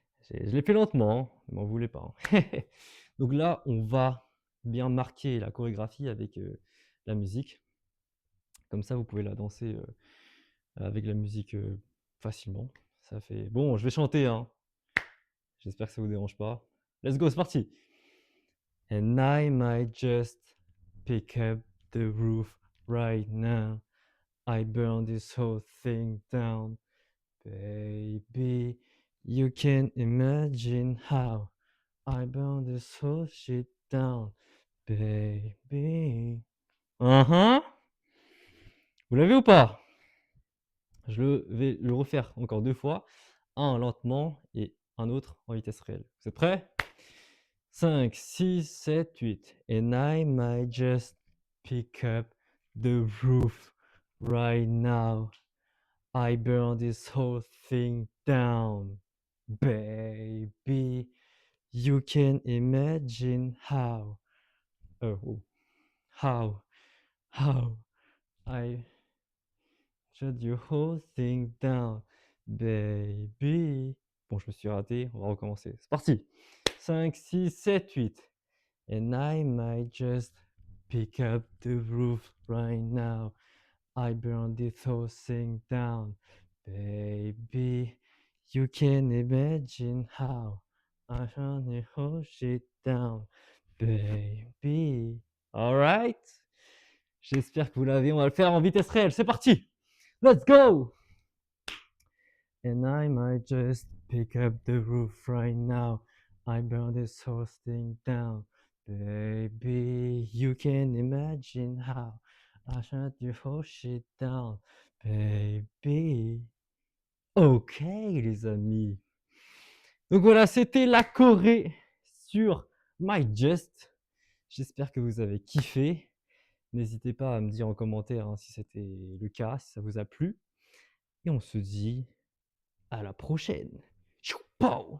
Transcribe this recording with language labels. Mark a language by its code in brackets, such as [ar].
[fr] Je l'ai fait lentement, ne m'en voulez pas, hein. Donc là, on va bien marquer la chorégraphie avec la musique. Comme ça, vous pouvez la danser avec la musique facilement. Ça fait... Bon, je vais chanter, hein. J'espère que ça vous dérange pas. [en] Let's go, [fr] c'est parti. [en] And I might just pick up the roof right now. I burn this whole thing down. Baby, you can imagine how I burn this whole shit down. Baby. [fr] Vous l'avez ou pas? Je vais le refaire encore 2 fois. Un lentement et un autre en vitesse réelle. Vous êtes prêts? 5, 6, 7, 8. [en] And I might just pick up the roof right now. I burn this whole thing down. Baby, you can imagine how. How I shut your whole thing down, baby. [fr] Bon, je me suis raté, on va recommencer. C'est parti. 5, 6, 7, 8. [en] And I might just pick up the roof right now. I burn this whole thing down, baby. You can imagine how I burn the whole shit down, baby. All right. [fr] J'espère que vous l'avez. On va le faire en vitesse réelle. C'est parti. [en] Let's go. And I might just pick up the roof right now. I burn this whole thing down. Baby, you can imagine how I shut your whole shit down. Baby. [fr] Ok, les amis. Donc voilà, c'était la Corée sur My Just. J'espère que vous avez kiffé. N'hésitez pas à me dire en commentaire si c'était le cas, si ça vous a plu. Et on se dit à la prochaine. Ciao, pow